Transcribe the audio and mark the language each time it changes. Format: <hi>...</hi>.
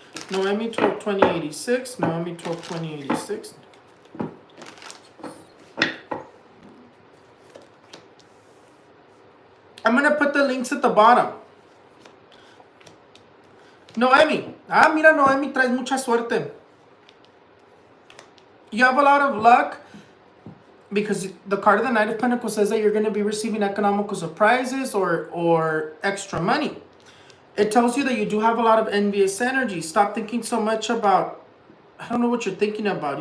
<en>Noemi 12/20/86. Noemi 12/20/86. I'm gonna put the links at the bottom. Noemi.</en> <es>Mira, Noemi, traes mucha suerte.</es> <en>You have a lot of luck because the card of the Knight of Pentacles says that you're going to be receiving economical surprises or extra money. It tells you that you do have a lot of envious energy. Stop thinking so much about, I don't know what you're thinking about.</en>